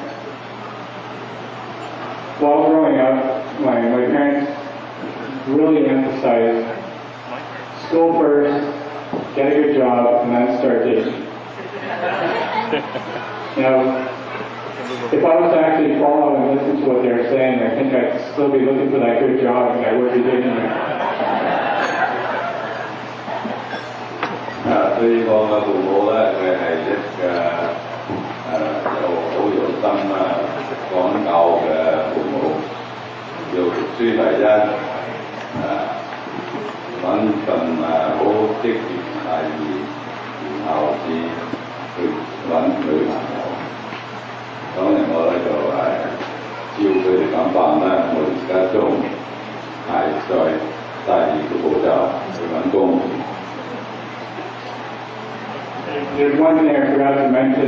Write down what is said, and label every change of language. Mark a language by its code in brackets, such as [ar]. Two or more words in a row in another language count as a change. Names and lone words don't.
[en] While growing up, my parents really emphasized school first, get a good job, and then start dating. Now, if I was to actually follow and listen to what they were saying, I think I'd still be looking for that good job and I would be dating them. [yue] 對於我嘅父母咧，佢係一個好有心講究嘅父母，要讀書第一，揾份好職業第二，然後至去揾女朋友。當然我咧就照佢哋咁辦啦，我而家仲係在第二個步驟去揾工。 [en] There's one thing I forgot to mention.